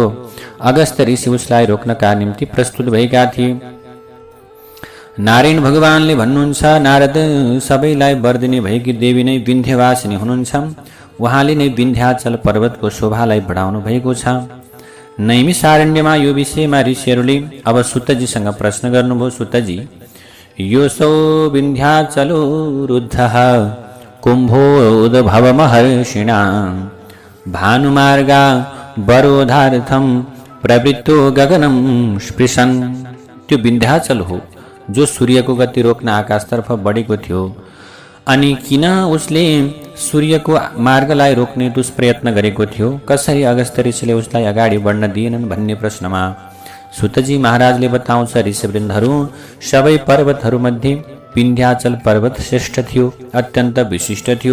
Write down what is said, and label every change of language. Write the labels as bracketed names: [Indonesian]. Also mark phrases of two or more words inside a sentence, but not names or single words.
[Nepali] अगस्त ऋषि उसलाई रोक्नका निम्ति प्रस्तुत भएका थिए। नारायण भगवानले भन्नुहुन्छ, नारद सबैलाई बर्दिने भएकी देवी नै विन्ध्यवासिनी हुनुहुन्छ। उहाँले नै विन्ध्याचल पर्वतको शोभालाई बढाउनु भएको छ। नैमिषारण्यमा यो विषयमा ऋषिहरूले अब सुतजीसँग प्रश्न गर्नुभयो। सुतजी, [Sanskrit] योऽसौ विन्ध्याचलो रुद्धः कुम्भोद्भवमहर्षिणा भानुमार्गा वरोधार्थं प्रवृत्तो गगनं स्पृशन्। [Nepali] त्यो विन्ध्याचल हो जो सूर्यको गति रोक्न आकाशतर्फ बढेको थियो। अनि किन उसले सूर्यको मार्गलाई रोक्ने दुष्प्रयत्न गरेको थियो? कसरी अगस्त्य ऋषिले उसलाई अगाडि बढ्न दिएनन् भन्ने प्रश्नमा सुतजी महाराजले बताउँछ, ऋषिवृन्दहरू, सबै पर्वतहरूमध्ये विन्ध्याचल पर्वत श्रेष्ठ थियो, अत्यन्त विशिष्ट थियो।